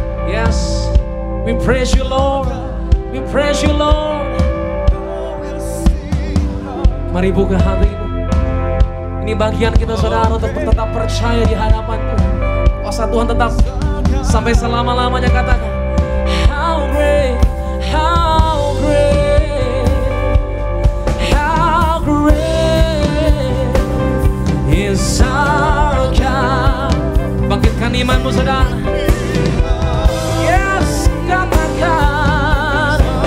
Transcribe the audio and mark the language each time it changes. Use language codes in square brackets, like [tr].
[en] Yes, we praise you, Lord. We praise you, Lord. [id] Mari buka hatimu. Ini bagian kita saudara untuk tetap percaya di hadapan Tuhan. Kuasa Tuhan tetap sampai selama-lamanya. Katakan, [en] how great, how great, how great is our God. [id] Bangkitkan imanmu saudara. Yes, katakan.